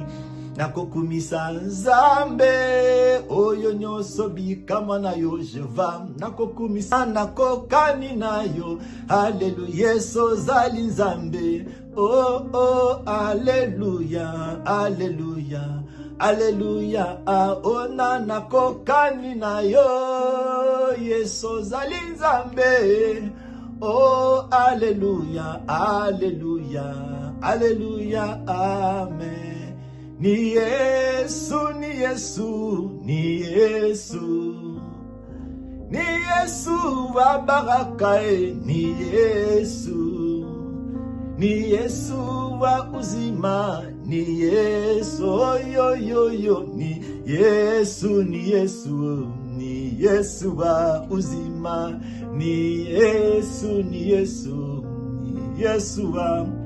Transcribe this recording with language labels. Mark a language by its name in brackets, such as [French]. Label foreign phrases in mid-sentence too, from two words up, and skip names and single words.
[Lingala] nakokumisa Nzambe oyo nyonso bikama na yo Jehova nakokumisa nakokani na yo haleluya Yesu zali Nzambe oh oh haleluya haleluya haleluya ona nakokani na yo Yesu zali Nzambe oh haleluya haleluya haleluya amen. [Swahili] Ni Yesu, ni Yesu, ni Yesu, ni Yesu wa baraka ni Yesu, ni Yesu wa uzima, ni Yesu yo yo yo, ni Yesu, ni Yesu, ni Yesu wa uzima, ni Yesu, ni Yesu, ni Yesu wa